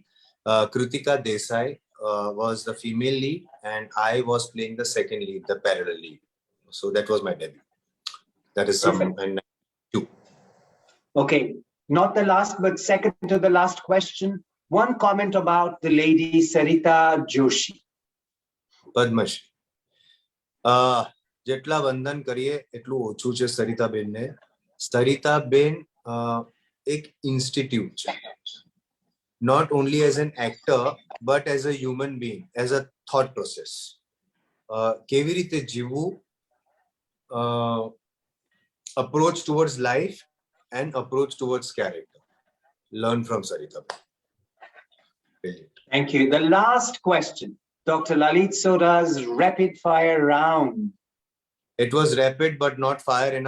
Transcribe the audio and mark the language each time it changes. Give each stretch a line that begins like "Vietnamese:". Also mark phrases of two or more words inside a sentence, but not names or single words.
English: Kritika Desai was the female lead, and I was playing the second lead, the parallel lead. So that was my debut. That is some and two. Okay. Not the last, but second to the last question. One comment about the lady Sarita Joshi. Padmash.
Gujarati: જેટલા વંદન કરીએ એટલું ઓછું છે સરિતાબેન ને. સરિતાબેન એક ઇન્સ્ટિટ્યૂટ છે.
English: Not only as an actor, but as a human being, as a thought process.
Gujarati: કેવી રીતે જીવવું,
English: approach towards life and approach towards character. Learn from Sarita. Brilliant. Thank you. The last question, Dr. Lalit Soda's rapid fire round. It was rapid, but not fire enough.